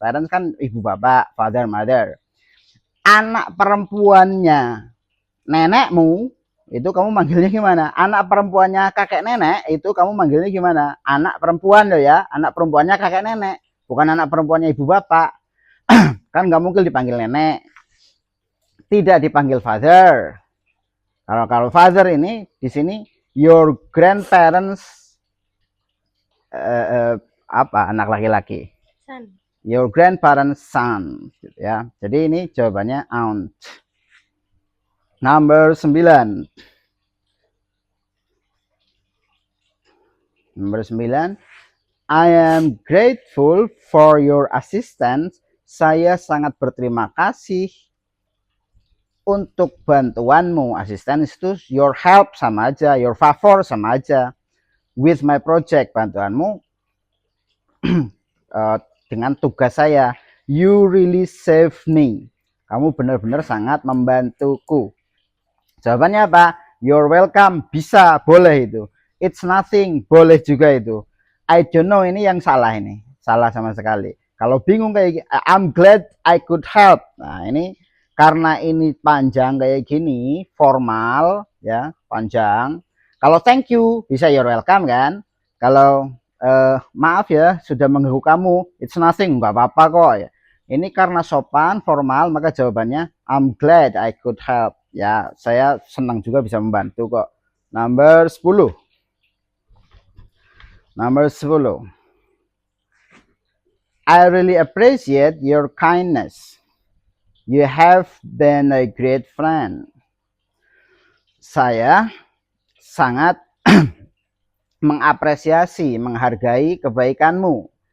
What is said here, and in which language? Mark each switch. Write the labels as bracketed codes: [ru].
[id] Parents kan ibu bapak, father, mother. Anak perempuannya nenekmu itu kamu manggilnya gimana? Anak perempuannya kakek nenek itu kamu manggilnya gimana? Anak perempuan loh ya, anak perempuannya kakek nenek, bukan anak perempuannya ibu bapak. Kan nggak mungkin dipanggil nenek, tidak dipanggil father. Kalau father ini di sini [en] your grandparents [id] anak laki-laki. [en] Son. Your grandparents son ya. [id] Jadi ini jawabannya aunt. [en] Number 9. [id] Nomor 9. [en] I am grateful for your assistance. [id] Saya sangat berterima kasih untuk bantuanmu. Assistance itu [en] your help [id] sama aja, [en] your favor [id] sama aja. [en] With my project, [id] bantuanmu dengan tugas saya. [en] You really save me. [id] Kamu benar-benar sangat membantuku. Jawabannya apa? [en] You're welcome. [id] Bisa, boleh itu. [en] It's nothing, [id] boleh juga itu. [en] I don't know, [id] ini yang salah ini. Salah sama sekali. Kalau bingung kayak gini, [en] I'm glad I could help. [id] Nah, ini karena ini panjang kayak gini, formal ya, panjang. Kalau [en] thank you [id] bisa [en] you're welcome [id] kan. Kalau maaf ya sudah mengganggu kamu, [en] it's nothing, [id] nggak apa-apa kok ya. Ini karena sopan, formal, maka jawabannya [en] I'm glad I could help. [id] Ya, saya senang juga bisa membantu kok. Nomor 10. Nomor 10. [en] I really appreciate your kindness. You have been a great friend. [id] Saya sangat mengapresiasi, menghargai kebaikanmu.